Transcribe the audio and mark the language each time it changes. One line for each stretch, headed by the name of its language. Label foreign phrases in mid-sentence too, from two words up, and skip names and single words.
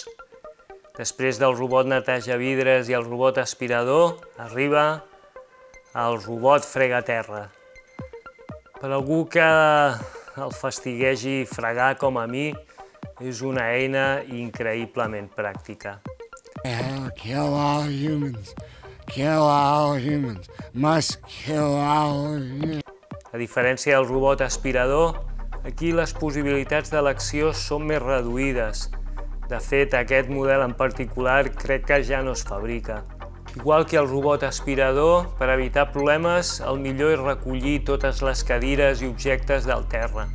Catalan: Després del robot netejavidres i el robot aspirador, arriba el robot fregaterra. Per algú que el fastiguegi fregar com a mi, és una eina increïblement pràctica.
English: Kill all humans. Kill all humans. Must kill all humans.
Catalan: A diferència del robot aspirador, aquí les possibilitats d'elecció són més reduïdes. De fet, aquest model en particular crec que ja no es fabrica. Igual que el robot aspirador, per evitar problemes, el millor és recollir totes les cadires i objectes del terra.